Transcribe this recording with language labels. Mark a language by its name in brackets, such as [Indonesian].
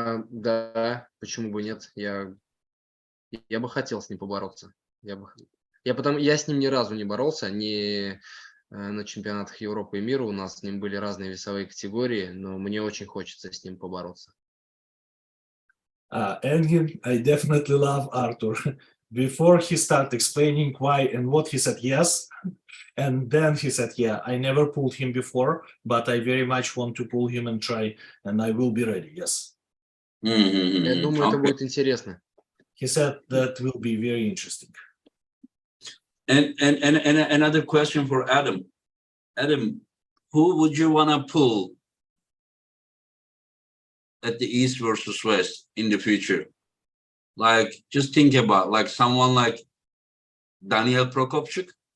[Russian] Да, почему бы нет? Я бы хотел с ним побороться. Я с ним ни разу не боролся, ни на чемпионатах Европы и мира. У нас с ним были разные весовые категории, но мне очень хочется с ним побороться. [English] Engin, I definitely love Artur. Before he started explaining why and what, he said yes. And then he said, yeah, I never pulled him before, but I very much want to pull him and try, and I will be ready, yes. [Russian] Я думаю, это будет интересно. [English] He said that will be very interesting. And another question for Adam. Adam, who would you want to pull at the East versus West in the future? Like, just think about like someone like Daniel Prokopchuk.